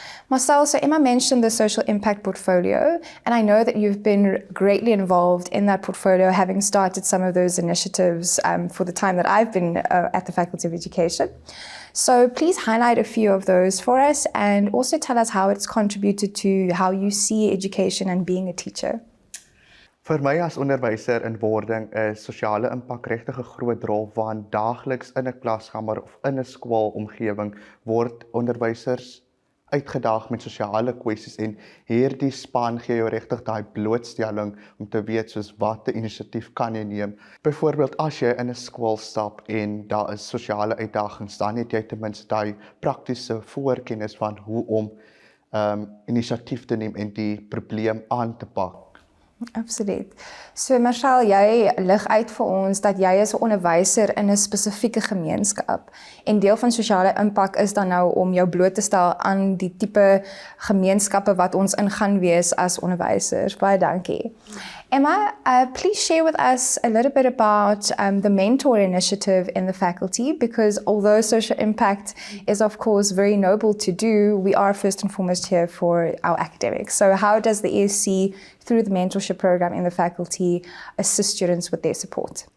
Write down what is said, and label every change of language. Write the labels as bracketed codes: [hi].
[en] Marcel, so Emma mentioned the social impact portfolio, and I know that you've been greatly involved in that portfolio, having started some of those initiatives for the time that I've been at the Faculty of Education. So please highlight a few of those for us, and also tell us how it's contributed to how you see education and being a teacher. [af] Vir my as onderwyser in wording is sosiale impak regtig 'n groot rol, want daagliks in 'n klaskamer of in 'n skoolomgewing word onderwysers uitgedaag met sosiale kwessies, en hierdie span gee jou regtig daai blootstelling om te weet soos watter inisiatief kan jy neem. Byvoorbeeld as jy in 'n skool stap en daar is sosiale uitdagings, dan het jy ten minste daai praktiese voorkennis van hoe om inisiatief te neem en die probleem aan te pak. Absoluut. So Marcel, jy lig uit vir ons dat jy is 'n onderwyser in 'n spesifieke gemeenskap, en deel van sosiale impak is dan nou om jou bloot te stel aan die tipe gemeenskappe wat ons in gaan wees as onderwysers. Baie dankie. [en] Emma, please share with us a little bit about the mentor initiative in the faculty, because although social impact is of course very noble to do, we are first and foremost here for our academics. So how does the ESC, through the mentorship program in the faculty, assist students with their support?